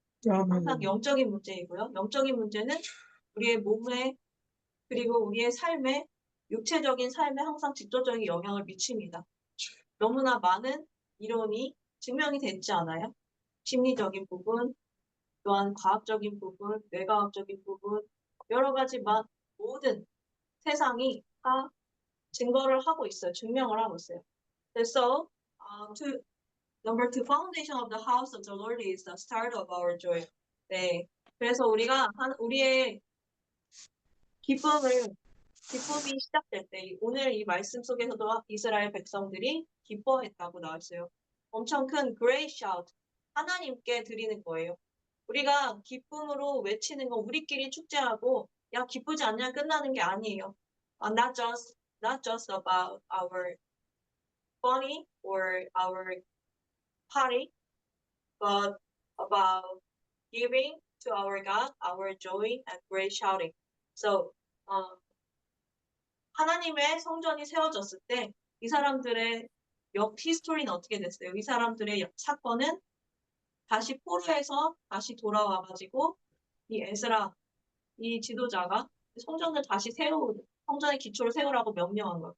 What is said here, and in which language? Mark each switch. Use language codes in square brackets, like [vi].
[ko] 항상 영적인 문제이고요. 영적인 문제는 우리의 몸에 그리고 우리의 삶에 육체적인 삶에 항상 직접적인 영향을 미칩니다. 너무나 많은 이론이 증명이 됐지 않아요? 심리적인 부분, 또한 과학적인 부분, 뇌과학적인 부분, 여러 가지 모든 세상이 다 증거를 하고 있어요. 증명을 하고 있어요. [en] So, number two, foundation of the house of the Lord is the start of our joy. [ko] 네. 그래서 우리의 기쁨이 시작될 때, 오늘 이 말씀 속에서도 이스라엘 백성들이 기뻐했다고 나왔어요. 엄청 큰 [en] great shout, [ko] 하나님께 드리는 거예요. 우리가 기쁨으로 외치는 건 우리끼리 축제하고, 야, 기쁘지 않냐 끝나는 게 아니에요. [en] Not just about our funny or our party, but about giving to our God, our joy and great shouting. [ko] So, 하나님의 성전이 세워졌을 때 이 사람들의 히스토리는 어떻게 됐어요? 이 사람들의 사건은 다시 포로에서 다시 돌아와가지고 이 에스라, 이 지도자가 성전을 다시 성전의 기초를 세우라고 명령한 거예요.